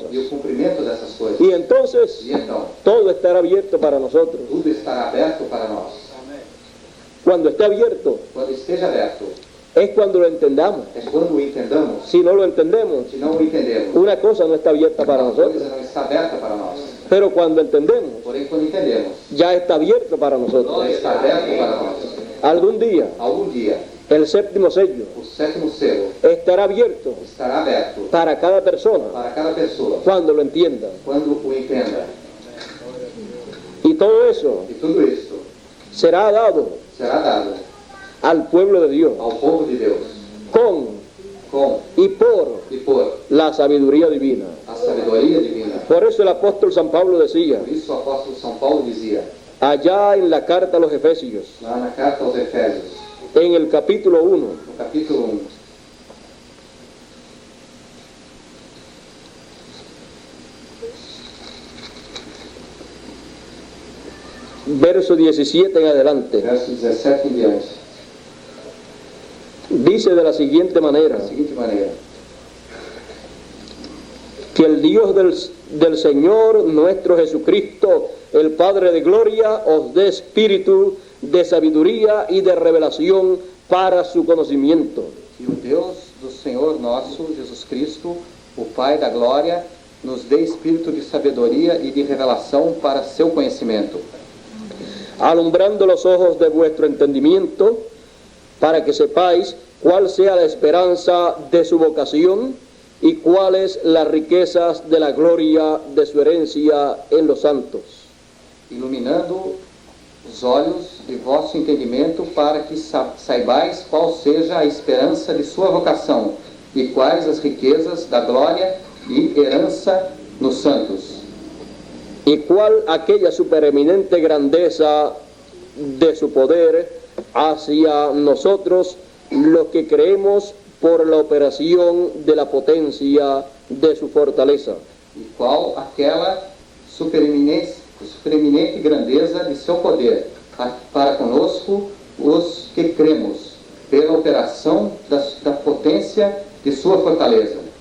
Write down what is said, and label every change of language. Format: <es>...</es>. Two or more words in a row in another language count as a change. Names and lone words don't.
<pt>e o cumprimento dessas coisas.</pt> <es>Y entonces</es> <pt>E então,</pt> <es>todo estará abierto para nosotros.</es> <pt>tudo estará aberto para nós.</pt> <es>Cuando esté abierto</es> <pt>Quando esteja aberto,</pt> <es>es cuando lo entendamos.</es> <pt>é quando o entendamos.</pt> <es>Si no lo entendemos,</es> <pt>Se não o entendemos,</pt> <es>una cosa no está abierta para</es> <pt>a</pt> <es>nosotros.</es> <pt>coisa não está aberta para nós.</pt> <es>Pero cuando entendemos,</es> <pt>Porém, quando entendemos,</pt> <es>ya está abierto para nosotros.</es> <pt>já está aberto para nós.</pt> <es>Algún día,</es> <pt>algum dia,</pt> <es>el séptimo sello</es> <pt>o sétimo selo</pt> <es>estará abierto</es> <pt>estará aberto</pt> <es>para cada persona</es> <pt>para cada pessoa,</pt> <es>cuando lo entienda.</es> <pt>quando o entenda.</pt> <es>Y todo eso</es> <pt>E tudo isso</pt> <es>será dado</es> <pt>será dado</pt> <es>al pueblo de Dios</es> <pt>ao povo de Deus,</pt> <es>con</es> <pt>com</pt> <es>y por</es> <pt>e por</pt> <es>la sabiduría divina.</es> <pt>a sabedoria divina.</pt> <es>Por eso el apóstol San Pablo decía,</es> <pt>Por isso o apóstolo São Paulo dizia,</pt> <es>allá en la carta a los Efesios,</es> <pt>lá na carta aos Efésios,</pt> <es>en el capítulo 1,</es> <pt>no capítulo 1,</pt> <es>verso 17 en adelante,</es> <pt>verso 17 em diante,</pt> <es>dice de la siguiente manera,</es> <pt>da seguinte maneira:</pt> <es>que el Dios del Señor nuestro Jesucristo, el Padre de gloria, os dé espíritu de sabiduría y de revelación para su conocimiento.</es> <pt>que o Deus do Senhor nosso, Jesus Cristo, o Pai da glória, nos dê espírito de sabedoria e de revelação para seu conhecimento,</pt> <es>Alumbrando los ojos de vuestro entendimiento, para que sepáis cuál sea la esperanza de su vocación y cuáles las riquezas de la gloria de su herencia en los santos.</es> <pt>iluminando os olhos de vosso entendimento para que saibais qual seja a esperança de sua vocação e quais as riquezas da glória e herança nos santos,</pt> <es>Y cuál aquella supereminente grandeza de su poder hacia nosotros, los que creemos por la operación de la potencia de su fortaleza.</es> <pt>e qual aquela supereminente grandeza de seu poder para conosco os que cremos pela operação da potência de sua fortaleza.</pt>